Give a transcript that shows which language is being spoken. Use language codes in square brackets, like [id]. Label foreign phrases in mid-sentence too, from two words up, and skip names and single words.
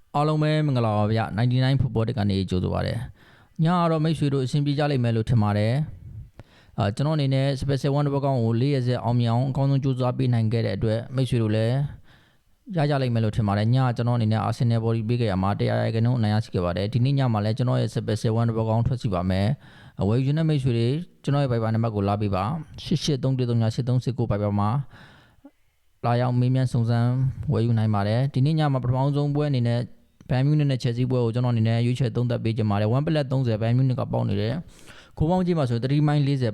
[my] အားလုံးပဲမင်္ဂလာပါဗျ99 football တက်ကနေကြိုဆိုပါတယ်ညကတော့မိတ်ဆွေတို့အဆင်ပြေကြလိမ့်မယ်လို့ထင်ပါတယ်ကျွန်တော်အနေနဲ့ [en] special one [my] တစ်ပတ်ကောင်းကို4ရက်ဆက်အောင်မြင်အောင်အကောင်းဆုံးကြိုးစားပေးနိုင်ခဲ့တဲ့အတွက်မိတ်ဆွေတို့လည်းရကြလိမ့်မယ်လို့ထင်ပါတယ်ညကျွန်တော်အနေနဲ့ Arsenal body ပေးခဲ့ရမှာ 100ရာခိုင်နှုန်းအနိုင်ရရှိခဲ့ပါတယ်ဒီနေ့ညမှာလည်းကျွန်တော်ရဲ့ [en] special one [my] တစ်ပတ်ကောင်းထွက်စီပါမယ်ဝယ်ယူနေတဲ့မိတ်ဆွေတွေကျွန်တော်ရဲ့ Viber နံပါတ်ကိုလာပေးပါ88333839 Viber မှာလာရောက်မေးမြန်းစုံစမ်းဝယ်ယူနိုင်ပါတယ်ဒီနေ့ ညမှာပထမဆုံးပွဲအနေနဲ့ဘန်မြူးနစ်နဲ့ချက်စီပွဲကိုကျွန်တော်အနေနဲ့ရွေးချယ်သုံးသပ်ပေးကြပါတယ်1 plus 30ဘန်မြူးနစ်ကပေါက်နေတယ်ခိုးပေါင်းကြီးမှာဆို3မိုင်း40